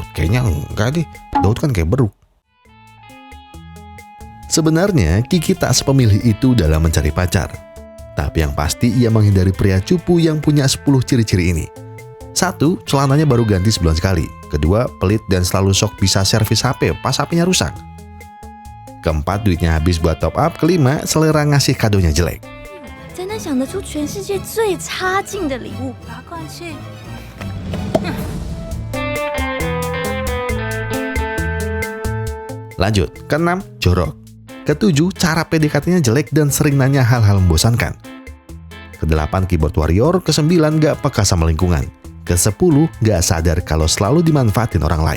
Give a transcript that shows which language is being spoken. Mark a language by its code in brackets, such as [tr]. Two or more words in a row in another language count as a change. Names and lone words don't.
[id] Kayaknya enggak deh, Daud kan kayak beruk. Sebenarnya Kiki tak sepemilih itu dalam mencari pacar. Tapi yang pasti ia menghindari pria cupu yang punya 10 ciri-ciri ini. 1. Celananya baru ganti sebulan sekali. 2. Pelit dan selalu sok bisa servis HP pas HP-nya rusak. 4. Duitnya habis buat [en] top up. [id] 5. Selera ngasih kadonya jelek. [zh] 真的想得出全世界最差劲的礼物，把它灌气。 [id] Lanjut, ke-6, jorok. Ke-7, cara PDKT-nya jelek dan sering nanya hal-hal membosankan. Ke-8, [en] keyboard warrior. [id] Ke-9, gak peka sama lingkungan. Ke-10, gak sadar kalau selalu dimanfaatin orang lain.